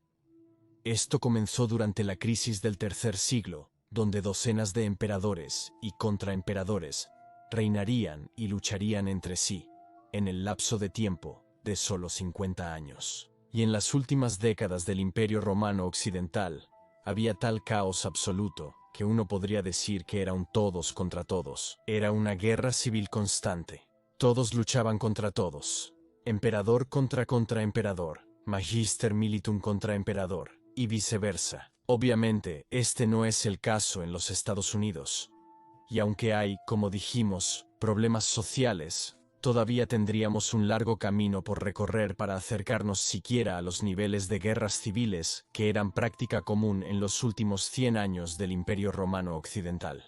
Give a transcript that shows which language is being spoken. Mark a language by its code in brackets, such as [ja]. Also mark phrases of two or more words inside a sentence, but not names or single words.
[es] Esto comenzó durante la crisis del tercer siglo, donde docenas de emperadores y contraemperadores reinarían y lucharían entre sí, en el lapso de tiempo de solo 50 años. Y en las últimas décadas del Imperio Romano Occidental, había tal caos absoluto que uno podría decir que era un todos contra todos. Era una guerra civil constante. Todos luchaban contra todos. Emperador contra contraemperador, [la] magister militum [es] contra emperador, y viceversa. Obviamente, este no es el caso en los Estados Unidos. Y aunque hay, como dijimos, problemas sociales, todavía tendríamos un largo camino por recorrer para acercarnos siquiera a los niveles de guerras civiles que eran práctica común en los últimos 100 años del Imperio Romano Occidental.